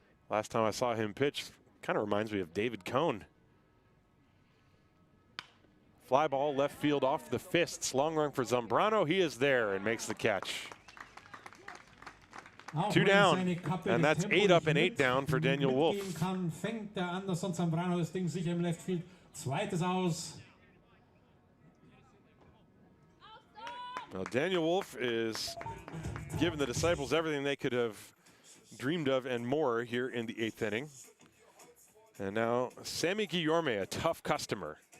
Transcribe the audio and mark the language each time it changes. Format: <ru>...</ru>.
<en>Last time I saw him pitch, kind of reminds me of David Cohn. Fly ball left field off the fists. Long run for Zambrano. He is there and makes the catch. 2 down, and that's 8 up and 8 down for Daniel Wolf.</en> <de>Fängt der Anderson Zambrano das Ding sicher im Left Field. Zweites aus.</de> <en>Now Daniel Wolf is giving the Disciples everything they could have dreamed of and more here in the 8th inning. And now Sammy Guillorme, a tough customer.</en>